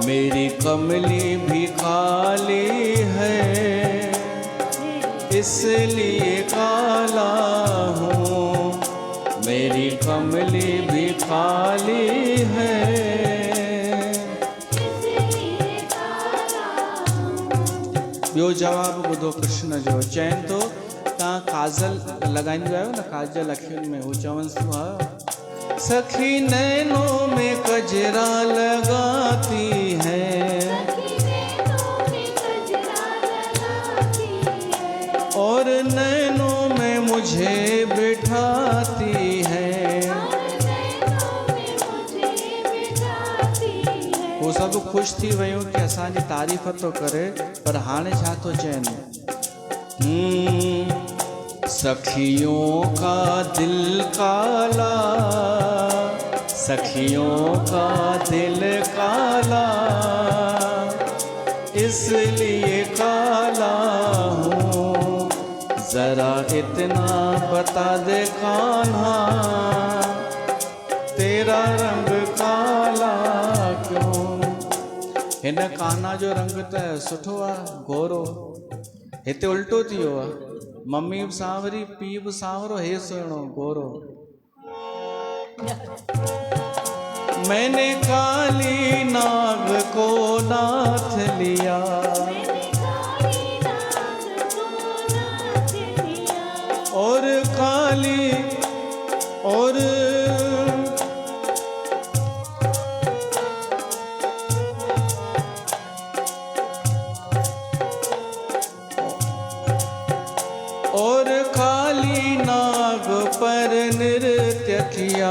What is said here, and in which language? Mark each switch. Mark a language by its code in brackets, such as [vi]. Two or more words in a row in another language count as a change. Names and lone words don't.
[hi] मेरी कमली भी काली है इसलिए काला हूँ मेरी कमली भी काली है इसलिए काला [sd] ॿियो जवाबु ॿुधो कृष्ण जो चवनि थो तव्हां काजल लॻाईंदा आहियो न काजल अखियुनि में हू चवनि थो हा [hi] सखी नैनों में कजरा लगाती है सखी नैनों में कजरा लगाती है और नैनों में मुझे बिठाती है और नैनों में मुझे बिठाती है [sd] वो सब ख़ुशि थी वियूं कि असांजी तारीफ़ थो करे पर हाणे छा थो चवनि [hi] सखियों का दिल काला सखियों का दिल काला इसलिए काला हूँ जरा इतना बता दे कान्हा तेरा रंग काला क्यों [sd] हिन कान्हा जो रंग त सुठो आहे गोरो हिते उल्टो थी वियो आहे मम्मी बि सांवरी पीउ बि सांवरो हे सुहिणो गोरो [hi] मैंने काली नाग को नाथ लिया मैंने काली नाग को नाथ लिया और काली और काली नाग पर नृत्य किया